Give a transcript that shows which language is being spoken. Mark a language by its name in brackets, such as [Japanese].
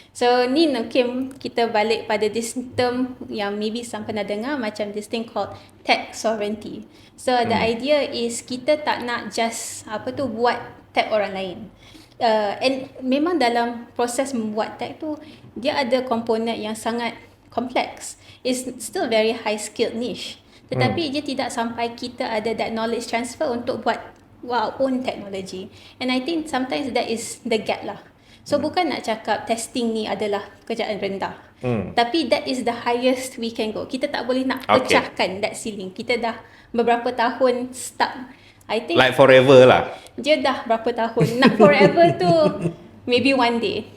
[Malay] So ni mungkin kita balik pada this term yang maybe some pernah dengar, macam [English] this thing called tech sovereignty. [Malay] So the idea is kita tak nak just buat tech orang lain. And memang dalam proses membuat tech tu dia ada komponen yang sangat complex. [English] It's still very high skilled niche. [Malay] Tetapi dia tidak sampai kita ada [English] that knowledge transfer [Malay] untuk buat [English] our own technology. And I think sometimes that is the gap lah. [Malay] So bukan nak cakap testing ni adalah pekerjaan rendah. [English] Tapi that is the highest we can go. [Malay] Kita tak boleh nak pecahkan [English] that ceiling. [Malay] Kita dah beberapa tahun stuck. [English] I think like forever lah. [Malay] Dia dah berapa tahun. [English] Nak forever tu maybe one day.